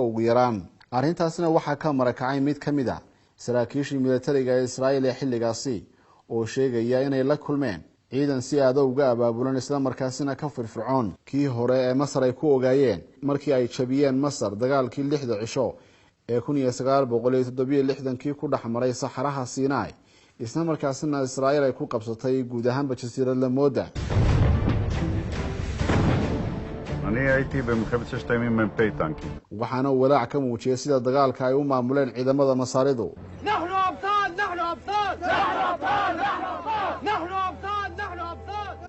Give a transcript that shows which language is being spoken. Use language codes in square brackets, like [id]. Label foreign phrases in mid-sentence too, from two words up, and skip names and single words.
[so] ugu yaraan arrintaasna waxa ka marakacay mid ka mid ah saraakiishii militariga Israa'iil ee xilligaasi oo sheegaya inay la kulmeen ciidan si aad uga abaabulan isla markaasina ka firfircoon kii hore ee Masar ay ku ogaayeen markii ay jabiyeen Masar dagaalkii 6 cisho ee 1967 ku dhaxmaray saxaraha Sinai isla markaasina Israa'iil ay ku qabsatay guud ahaan jasiiradda Mooda [he] אני הייתי במלחמת ששת הימים מ"פ טנקים. [so] waxaana walaac ka muujiyay sida dagaalka ay u maamuleen ciidamada Masaaridu [ar] نحن أبطال نحن أبطال نحن أبطال نحن أبطال نحن أبطال نحن أبطال